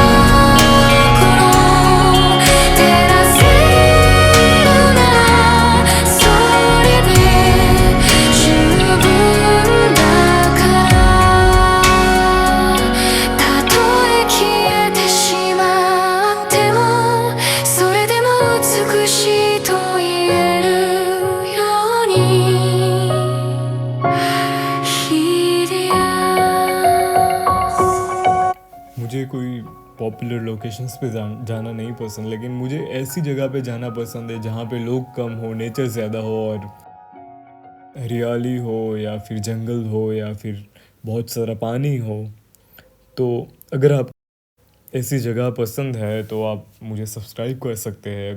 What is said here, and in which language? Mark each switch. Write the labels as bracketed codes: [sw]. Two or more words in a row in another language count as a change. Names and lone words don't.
[ja] 照らせるならそれで十分だからたとえ消えてしまってもそれでも美しいと言えるようにヒリアス [hi] मुझे कोई [en] popular locations [hi] पे जाना नहीं पसंद, लेकिन मुझे ऐसी जगह पे जाना पसंद है जहाँ पे लोग कम हो, नेचर ज़्यादा हो और हरियाली हो या फिर जंगल हो या फिर बहुत सारा पानी हो। तो अगर आप ऐसी जगह पसंद है तो आप मुझे सब्सक्राइब कर सकते हैं।